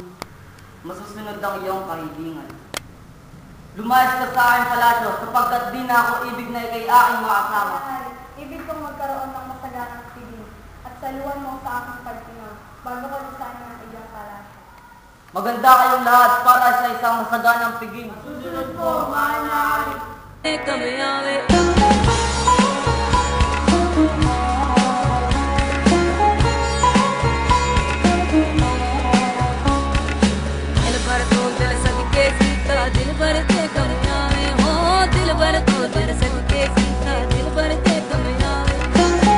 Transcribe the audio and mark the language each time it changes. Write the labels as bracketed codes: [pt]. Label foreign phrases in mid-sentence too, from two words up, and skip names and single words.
[tl] Masusunod ang iyong kahilingan. Lumayas ka sa aking palasyo sapagkat di na ako ibig na ikay aking makasama. Ibig kong magkaroon ng masaganang tigil at saluhan mo sa aking pagtingin bago ko lisanin ang iyong palasyo. Maganda kayong lahat para sa isang masaganang piging. Susunod po, mahal na hari. [hi] दिल भर के कम आवे हो दिल भर तो तेरे सदके सीता दिल भर के कम आवे दिल